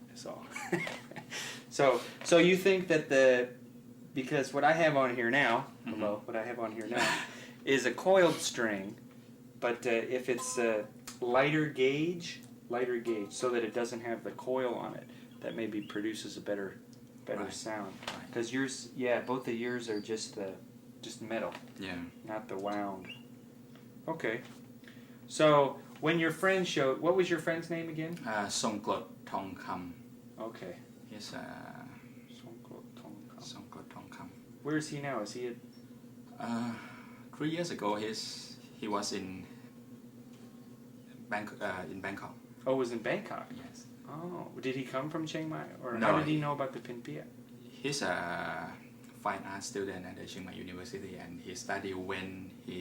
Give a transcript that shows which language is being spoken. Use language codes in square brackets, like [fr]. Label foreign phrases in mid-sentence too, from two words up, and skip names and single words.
[en] So, so you think that because what I have on here now, what I have on here now, is a coiled string, but if it's lighter gauge, so that it doesn't have the coil on it, that maybe produces a better Right. sound. Right. Because yours, both of yours are just metal, Yeah. not the wound. Okay. So when your friend showed, what was your friend's name again? Songklot Thong Kam. Okay. He's Songkot. Songklot Thong Kam. Where is he now? Is he at? 3 years ago, he was in Bangkok. Oh, was in Bangkok. Yes. Oh, did he come from Chiang Mai, or No, how did he he- know about the Pinpia? He's a fine art student at the Chiang Mai University, and he studied when he